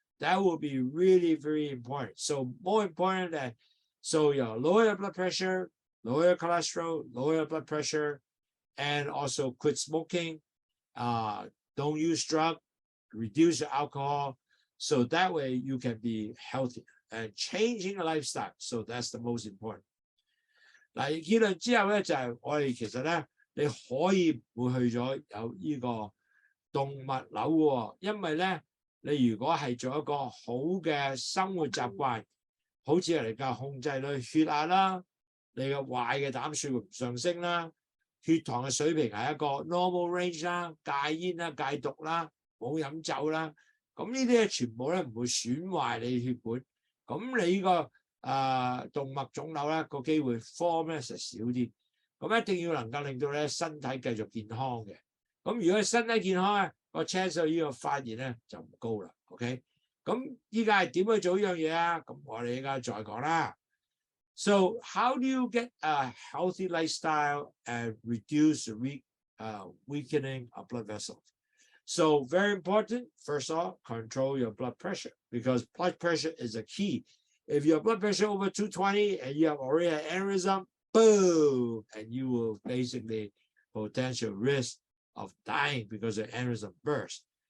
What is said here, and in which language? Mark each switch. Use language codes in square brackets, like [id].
[en] That will be really very important. So more important than, so lower your blood pressure, lower your cholesterol, lower your blood pressure, and also quit smoking. Don't use drugs, reduce your alcohol. So that way you can be healthy and changing your lifestyle. So that's the most important. [yue] 嗱，結論之後咧，就係我哋其實咧，你可以會去咗有呢個動脈瘤喎，因為咧，你如果係做一個好嘅生活習慣，好似嚟講控制你血壓啦，你嘅壞嘅膽固醇上升啦，血糖嘅水平係一個 normal range 啦，戒煙啦、戒毒啦、冇飲酒啦，咁呢啲嘢全部咧唔會損壞你血管，咁你呢個動脈腫瘤咧個機會 form 咧就少啲，咁一定要能夠令到你身體繼續健康嘅。咁如果身體健康咧，個 chance 呢個發現咧就唔高啦。 OK， 咁依家係點去做呢樣嘢啊？咁我哋依家再講啦。 [en] So how do you get a healthy lifestyle and reduce the weakening of blood vessels? So very important, first of all, control your blood pressure because blood pressure is a key. If your blood pressure over 220 and you have already an aneurysm, boom, and you will basically potential risk of dying because the aneurysm burst.